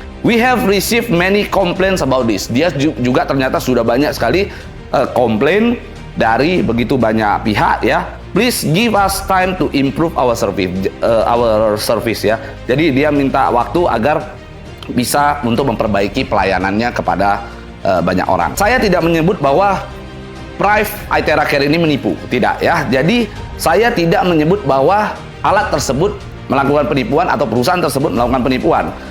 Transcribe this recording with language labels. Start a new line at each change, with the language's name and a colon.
English: We have received many complaints about this.
Indonesian: Dia juga ternyata sudah banyak sekali komplain dari begitu banyak pihak ya.
English: Please give us time to improve our service ya.
Indonesian: Jadi dia minta waktu agar bisa untuk memperbaiki pelayanannya kepada banyak orang. Saya tidak menyebut bahwa Prive Aitera Care ini menipu, tidak ya. Jadi saya tidak menyebut bahwa alat tersebut melakukan penipuan atau perusahaan tersebut melakukan penipuan.